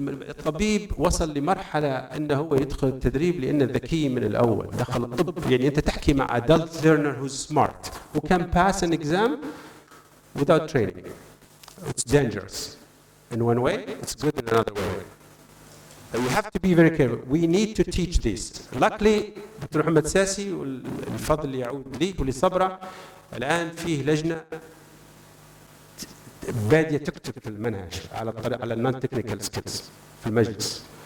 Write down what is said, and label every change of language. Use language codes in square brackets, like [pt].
[ar] الطبيب وصل لمرحلة انه هو يدخل التدريب لانه ذكي من الاول، دخل الطب يعني انت تحكي مع [en] adult learner who's smart who can pass an exam without training. It's dangerous in one way, it's good in another way. But you have to be very careful. We need to teach this. Luckily [ar] دكتور محمد ساسي والفضل يعود لي ولصبرة، الآن فيه لجنة بادية تكتب في المنهج على النون تكنيكال سكيلز في المجلس.